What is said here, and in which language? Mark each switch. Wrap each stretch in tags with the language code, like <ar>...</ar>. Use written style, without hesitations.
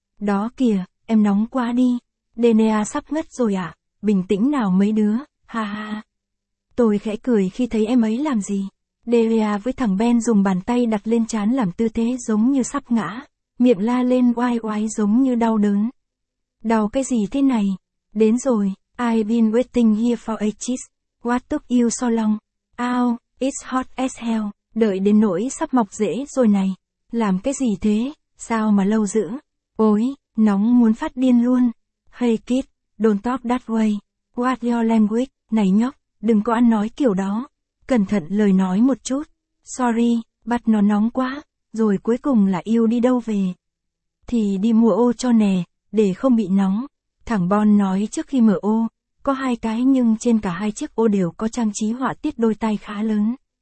<vi>Đó kìa, em nóng quá đi. Denea sắp ngất rồi à? Bình tĩnh nào mấy đứa, ha ha. Tôi khẽ cười khi thấy em ấy làm gì. Denea với thằng Ben dùng bàn tay đặt lên trán làm tư thế giống như sắp ngã. miệng la lên oai oái giống như đau đớn. Đau cái gì thế này? Đến rồi,</vi> <en>I've been waiting here for ages. What took you so long? Ow, it's hot as hell.</en> <vi>Đợi đến nỗi sắp mọc rễ rồi này. Làm cái gì thế? Sao mà lâu dữ? Ôi, nóng muốn phát điên luôn.</vi> <en>Hey kid, don't talk that way. What your language?</en> <vi>Này nhóc, đừng có ăn nói kiểu đó. Cẩn thận lời nói một chút. Sorry, bắt nó nóng quá. Rồi cuối cùng là yêu đi đâu về? Thì đi mua ô cho nè, để không bị nóng. Thằng Bon nói trước khi mở ô, có hai cái nhưng trên cả hai chiếc ô đều có trang trí họa tiết đôi tai khá lớn.</vi>